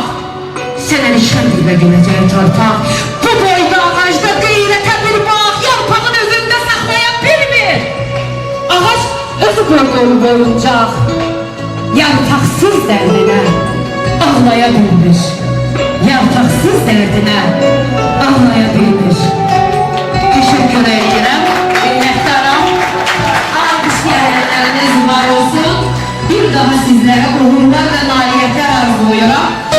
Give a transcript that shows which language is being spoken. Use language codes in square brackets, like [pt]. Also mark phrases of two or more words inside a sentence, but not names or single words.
[az] Sənə rişxənd ilə güləcək torpaq. Bu boyda ağacda qeyrətə bir bağ, yarpağın özündə saxlaya bilmir. Ağac özü qoyduğu boyuncaq, yarpaqsız dərdinə ağlaya bilmir. Yarpaqsız dərdinə ağlaya bilmir. [tr] Teşekkür ederim, minnettarım. Alkışlayanlarınız var olsun. Bir daha sizlere uğurlar ve nailiyetler arzuluyorum.